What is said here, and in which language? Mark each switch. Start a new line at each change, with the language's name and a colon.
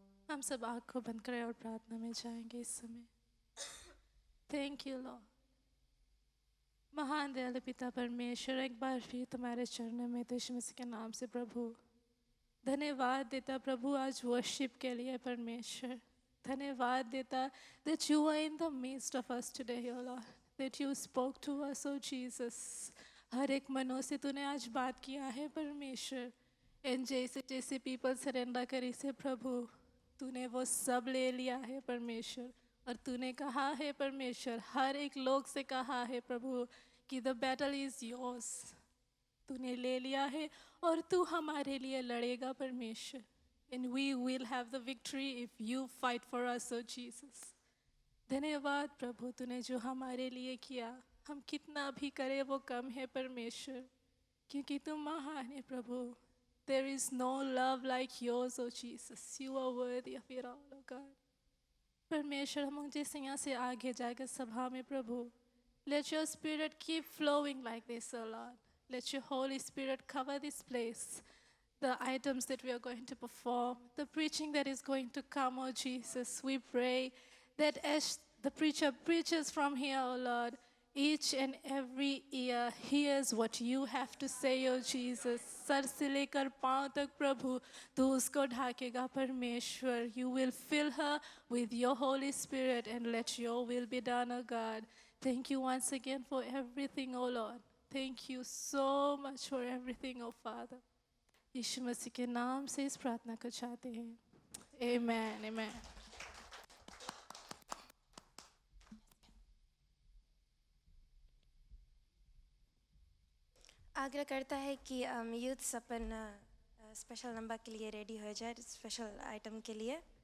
Hindi: हम सब आँख को बंद करें और प्रार्थना में जाएंगे इस समय.
English: Thank you, Lord.
Hindi: महान दयालु पिता परमेश्वर, एक बार फिर तुम्हारे चरणों में तो यीशु मसीह के नाम से प्रभु धन्यवाद देता प्रभु आज वर्शिप के लिए परमेश्वर. धन्यवाद देता
English: that you are in the midst of us today, oh Lord, that you spoke to us, oh Jesus.
Hindi: हर एक मनों से तूने आज बात किया है परमेश्वर. एंड जैसे जैसे पीपल सरेंडर करी से प्रभु तूने वो सब ले लिया है परमेश्वर. और तूने कहा है परमेश्वर, हर एक लोग से कहा है प्रभु कि
English: The battle is yours.
Hindi: तूने ले लिया है और तू हमारे लिए लड़ेगा परमेश्वर.
English: And we will have the victory if you fight for us, O Jesus.
Hindi: धन्यवाद प्रभु, तूने जो हमारे लिए किया हम कितना भी करें वो कम है परमेश्वर, क्योंकि तुम महान है प्रभु.
English: There is no love like yours, oh Jesus. You are worthy of it all, oh God.
Hindi: परमेश्वर हम जैसे यहाँ से आगे जाकर सभा में प्रभु,
English: let your spirit keep flowing like this, oh Lord. Let your Holy Spirit cover this place, the items that we are going to perform, the preaching that is going to come, oh Jesus. We pray that as the preacher preaches from here, oh Lord, each and every ear hears what you have to say, oh Jesus.
Hindi: Sir से लेकर पाँव तक प्रभु तू उसको ढाकेगा परमेश्वर.
English: You will fill her with your Holy Spirit and let your will be done, oh God. Thank you once again for everything, oh Lord. Thank you so much for everything, oh Father.
Hindi: यीशु मसीह के नाम से इस प्रार्थना को चाहते हैं.
English: Amen, amen.
Hindi: आग्रह करता है कि यूथ्स अपन स्पेशल नंबर के लिए रेडी हो जाए, स्पेशल आइटम के लिए.